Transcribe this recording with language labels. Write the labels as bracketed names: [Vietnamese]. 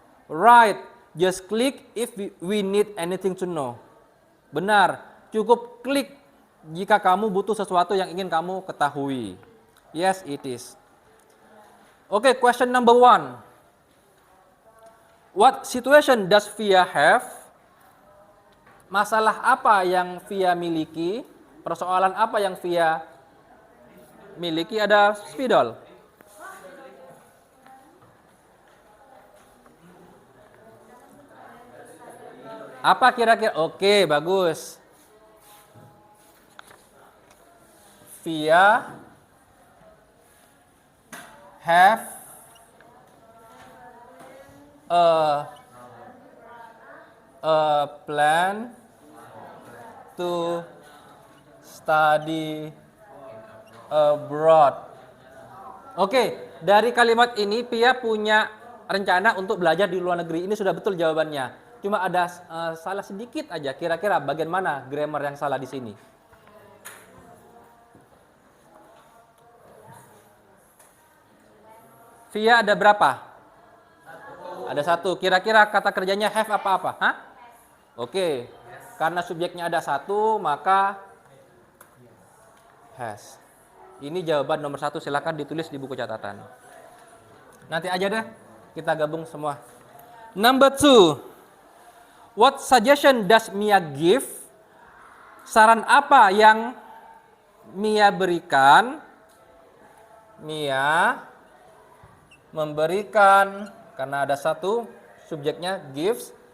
[English] Right, just click if we need anything to know. [Indonesian] Benar, cukup klik jika kamu butuh sesuatu yang ingin kamu ketahui. [English] Yes, it is. Okay, question number 1. What situation does Via have? [Indonesian] Masalah apa yang Via miliki? Persoalan apa yang Via miliki? Ada spidol. Apa kira-kira? Oke, bagus. [English] Via have a plan to study abroad. [Indonesian] Oke, dari kalimat ini Via punya rencana untuk belajar di luar negeri. Ini sudah betul jawabannya. Cuma ada salah sedikit aja. Kira-kira bagian mana grammar yang salah di sini? Via ada berapa? Ada 1. Kira-kira kata kerjanya have apa-apa? Hah? Oke. Karena subjeknya ada 1, maka has. Ini jawaban nomor 1. Silakan ditulis di buku catatan. Nanti aja deh. Kita gabung semua. [English] Number 2. What suggestion does Mia give? [Indonesian] Saran apa yang Mia berikan? Mia memberikan karena ada satu subjeknya gives.